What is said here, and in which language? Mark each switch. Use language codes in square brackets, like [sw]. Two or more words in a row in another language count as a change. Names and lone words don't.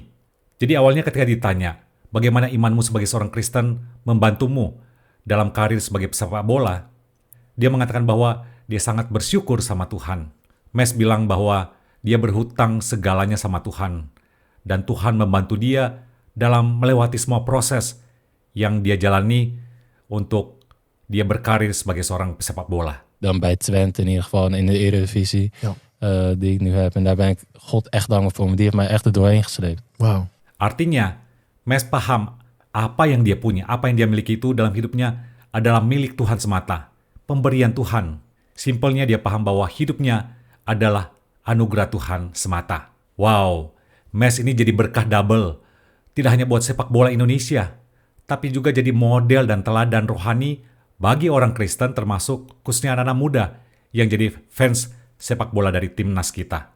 [id] Jadi awalnya ketika ditanya, bagaimana imanmu sebagai seorang Kristen membantumu dalam karir sebagai pesepak bola, dia mengatakan bahwa dia sangat bersyukur sama Tuhan. Mes bilang bahwa dia berhutang segalanya sama Tuhan, dan Tuhan membantu dia dalam melewati semua proses yang dia jalani untuk dia berkarir sebagai seorang pesepak bola. [nl] Dan bij Twente in ieder geval in de Eredivisie die ik nu heb. En daar ben ik God echt dankbaar voor. Die heeft mij echt er doorheen gesleept. Wow. [id] Artinya, Mes paham apa yang dia punya, apa yang dia miliki itu dalam hidupnya adalah milik Tuhan semata, pemberian Tuhan. Simpelnya dia paham bahwa hidupnya adalah anugerah Tuhan semata. Wow, Mes ini jadi berkah double. Tidak hanya buat sepak bola Indonesia, tapi juga jadi model dan teladan rohani bagi orang Kristen termasuk khususnya anak-anak muda yang jadi fans sepak bola dari timnas kita.